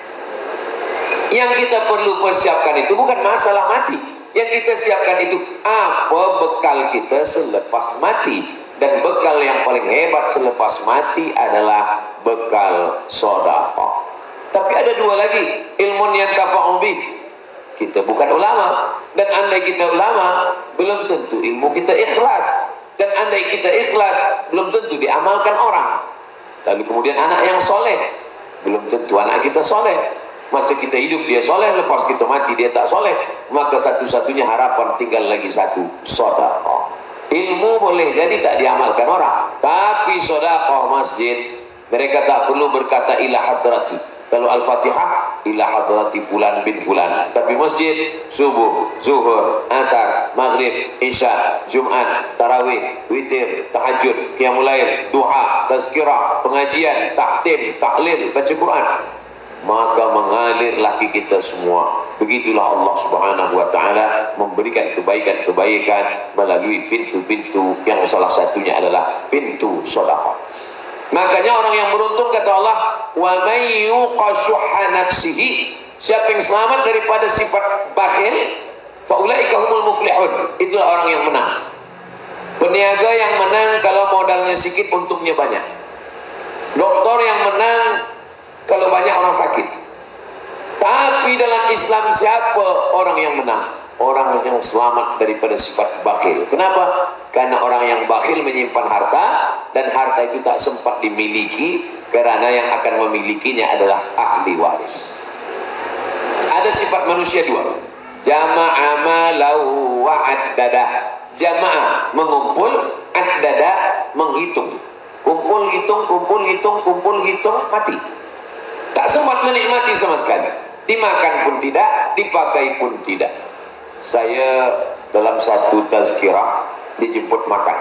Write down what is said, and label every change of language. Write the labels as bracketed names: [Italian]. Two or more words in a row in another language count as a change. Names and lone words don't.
[Malay] Yang kita perlu persiapkan itu bukan masalah mati. Yang kita siapkan itu apa bekal kita selepas mati. Dan bekal yang paling hebat selepas mati adalah bekal sedekah. Tapi ada dua lagi, [Arabic] علم ينتفع به. [Malay] Kita bukan ulama, dan andai kita ulama, belum tentu ilmu kita ikhlas. Dan andai kita ikhlas, belum tentu diamalkan orang. Lalu kemudian anak yang soleh, belum tentu anak kita soleh. Masa kita hidup dia soleh, lepas kita mati dia tak soleh, maka satu-satunya harapan tinggal lagi satu, sedekah. Ilmu boleh jadi tak diamalkan orang, tapi sedekah masjid, mereka tak perlu berkata [Arabic] إلى حضرة. [Malay] Kalau [Arabic] الفاتحة إلى حضرة فلان بن فلان, [Malay] tapi masjid subuh, zuhur, asar, maghrib, isya, Jumat, tarawih, witir, tahajud, [Arabic] قيام الليل, [Malay] duha, tazkirah, pengajian, tahtim, tahlil, baca Quran, maka mengalir lagi kita semua. Begitulah Allah [Arabic] سبحانه وتعالى [Malay] memberikan kebaikan-kebaikan melalui pintu-pintu yang salah satunya adalah pintu sedekah. Makanya orang yang beruntung, kata Allah, [Arabic] ومن يوق شح نفسه, [Malay] siapa yang selamat daripada sifat bakhil, [Arabic] فأولئك هم المفلحون, [Malay] itulah orang yang menang. Peniaga yang menang kalau modalnya sedikit, untungnya banyak. Doktor yang menang kalau banyak orang sakit. Tapi dalam Islam siapa orang yang menang? Orang yang selamat daripada sifat bakhil. Kenapa? Karena orang yang bakhil menyimpan harta, dan harta itu tak sempat dimiliki, karena yang akan memilikinya adalah ahli waris. Ada sifat manusia dua, [Arabic] جمع مالا وعدده. [Malay] Jamaah mengumpul, addada menghitung. Kumpul hitung, kumpul hitung, kumpul hitung, mati. Tak sempat menikmati sama sekali. Dimakan pun tidak, dipakai pun tidak. Saya dalam satu tazkirah dijemput makan.